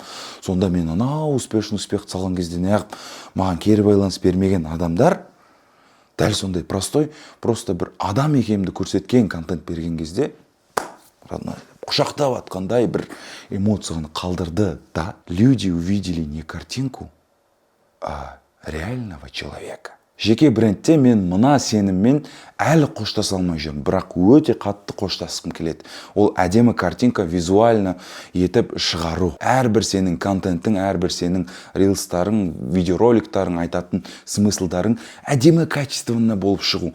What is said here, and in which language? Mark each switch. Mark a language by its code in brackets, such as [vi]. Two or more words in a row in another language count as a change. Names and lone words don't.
[kk] Сонда мен анау успех салған кезде неғып маған кері байланыс бермеген адамдар дәл сондай [ru] простой, просто [kk] бір адам екенімді көрсеткен контент берген кезде құшақтап атқандай бір эмоцияны қалдырды да. [ru] Люди увидели не картинку, а реального человека. [kk] Жеке брендте мен мына сеніммен әлі қоштаса алмай жүрмін, бірақ өте қатты қоштасқым келеді. Ол әдемі картинка визуально етіп шығару. Әрбір сенің контенттің, әрбір сенің рилстарың, видеороликтарың, айтатын смыслдарың әдемі качественно болып шығу.